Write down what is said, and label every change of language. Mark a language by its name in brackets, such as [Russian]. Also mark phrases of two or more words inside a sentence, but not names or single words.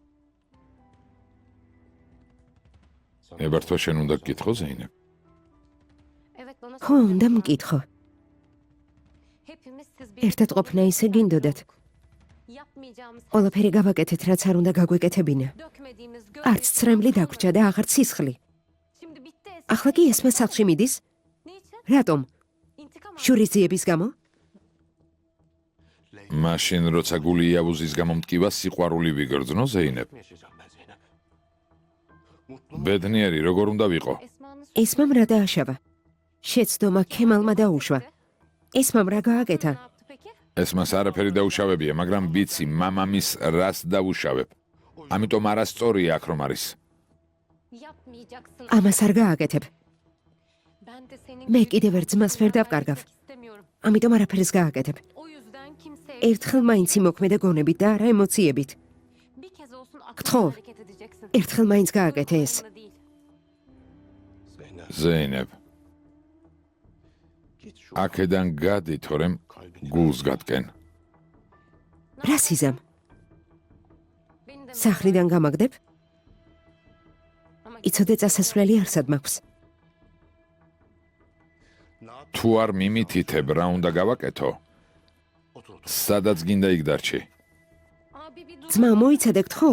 [Georgian] ებართვა შენ უნდა გკითხო ზეინებ. [Turkish] Evet bana [Georgian] ხო, უნდა მკითხო. [Turkish] Hepimiz siz [Georgian] ერთად ყოფნა ისე გინდოდათ. [Turkish] yapmayacağımız [Georgian] ყველაფერი გავაკეთეთ, რაც არ უნდა გაგვეკეთებინა. [Turkish] dökmediğimiz [Georgian] არც ცრემლი დაგვრჩა და აღარც სისხლი. [Turkish] Şimdi bitti Esma. [Georgian] ახლა კი ესმა სახლში მიდის? [Turkish] Niçin? [Georgian] რატომ? [Turkish] İntikam almak. [Georgian] შურისძიების გამო? მაშინ როცა გული იავუზის გამო მტკივა სიყვარული ვიგრძნო ზეინებ. [Turkish] Yaşayacağım ben Zeynep. [Georgian] ბედნიერი როგორ უნდა ვიყო? [Turkish] Esma'nın [Georgian] ესმამ რა დააშავა? შეცდომა ქემალმა დაუშვა. ესმამ რა გააკეთა? [Turkish] ne yaptı peki? [Georgian] ესმას არაფერი დაუშავებია, მაგრამ ვიცი მამამის რას დაუშავებ. ამიტომ არასწორია აქ რომ არის. [Turkish] Yapmayacaksın. [Georgian] ამას არ გააკეთებ. [Turkish] Ben de senin [Georgian] მე [Turkish] gibi [Georgian] კიდევ ერთ ძმას ვერ დავკარგავ. [Turkish] istemiyorum. [Georgian] ამიტომ არაფერს გააკეთებ. [Turkish] O yüzden kimseye [Georgian] ერთხელ მაინც იმოქმედე გონებით და არა ემოციებით. [Turkish] bir kez olsun Kıtxov. akıllı hareket edeceksin. [Georgian] ერთხელ მაინც გააკეთე ეს. [Turkish] Zorunda değil. Zeynep. [Georgian] ზეინებ, [Turkish] Git şu [Georgian] აქედან გადი, თორემ გულს გატკენ. რა სიზამ? [Turkish] Beni de [Georgian] სახლიდან გამაგდებ? [Turkish] ama [Georgian] იცოდე წასასვლელი არსად მაქვს. თუ არ მიმითითებ რა უნდა გავაკეთო, [Turkish] otur otur. [Georgian] სადაც გინდა იქ დარჩი. [Turkish] abi bir dur. [Georgian] ძმა მოიცადე გთხოვ?